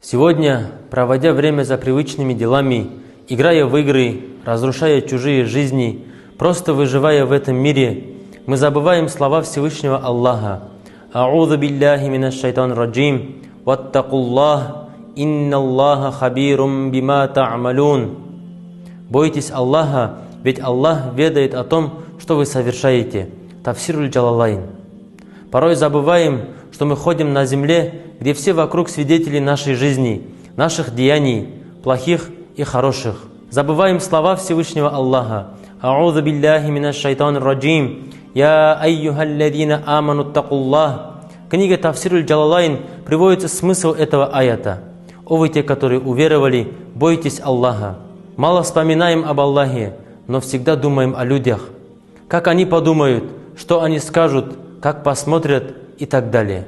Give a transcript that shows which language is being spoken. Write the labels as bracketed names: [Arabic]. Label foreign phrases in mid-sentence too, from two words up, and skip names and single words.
[Russian] Сегодня, проводя время за привычными делами, играя в игры, разрушая чужие жизни, просто выживая в этом мире, мы забываем слова Всевышнего Аллаха. [Arabic] «أعوذ بالله من الشيطان الرجيم واتقوا الله إن الله خبير بما تعملون». [Russian] Бойтесь Аллаха, ведь Аллах ведает о том, что вы совершаете. Тафсируль Джалалайн. Порой забываем, что мы ходим на земле, где все вокруг свидетели нашей жизни, наших деяний, плохих и хороших. Забываем слова Всевышнего Аллаха. [Arabic] «أعوذ بالله من الشيطان الرجيم يا أيها الذين آمنوا اتقوا الله». [Russian] Книга Тафсируль Джалалайн приводится смысл этого аята. «О вы те, которые уверовали, бойтесь Аллаха». Мало вспоминаем об Аллахе, но всегда думаем о людях. Как они подумают, что они скажут, как посмотрят и так далее.